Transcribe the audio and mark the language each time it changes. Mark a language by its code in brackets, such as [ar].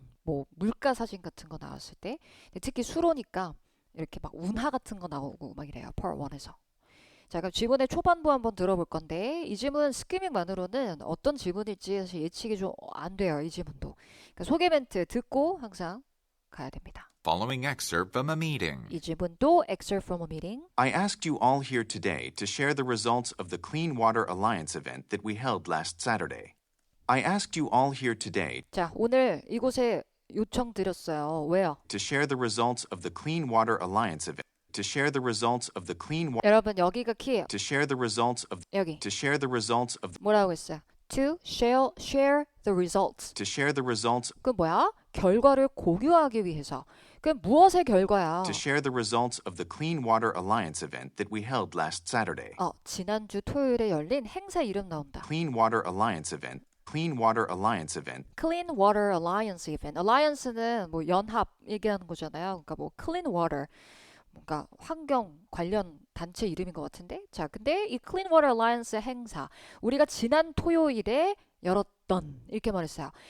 [ko] 뭐 물가 사진 같은 거 나왔을 때. 특히 수로니까 이렇게 막 운하 같은 거 나오고 막 이래요. 파트 1에서. 자, 그럼 지문의 초반부 한번 들어볼 건데 이 지문 스키밍만으로는 어떤 지문일지 사실 예측이 좀 안 돼요. 이 지문도. 그러니까 소개 멘트 듣고 항상 가야 됩니다. [en] Following excerpt from a meeting. [ko] 이 지문도 [en] excerpt from a meeting. I asked you all here today to share the results of the Clean Water Alliance event that we held last Saturday. I asked you all here today [ko] 자, 오늘 이곳에 요청드렸어요. 왜요? [en] to share the results of the Clean Water Alliance event. To share the results of the Clean Water. [ko] 여러분 여기가 키예요. [en] To share the results of. [ko] 여기. [en] To share the results of. [ko] 뭐라고 했어요? [en] To share the results. To share the results. [ko] 그 뭐야? 결과를 공유하기 위해서. 그 무엇의 결과야? [en] To share the results of the Clean Water Alliance event that we held last Saturday. [ko] 지난주 토요일에 열린 행사 이름 나온다. [en] Clean Water Alliance event. Clean Water Alliance event. Clean Water Alliance event. [ko] Alliance는 뭐 연합 얘기하는 거잖아요. 그러니까 뭐 Clean Water. 뭔가 환경 관련 단체 이름인 것 같은데. 자, 근데 이 Clean Water Alliance 행사 우리가 지난 토요일에 열었던 이렇게 말했어요.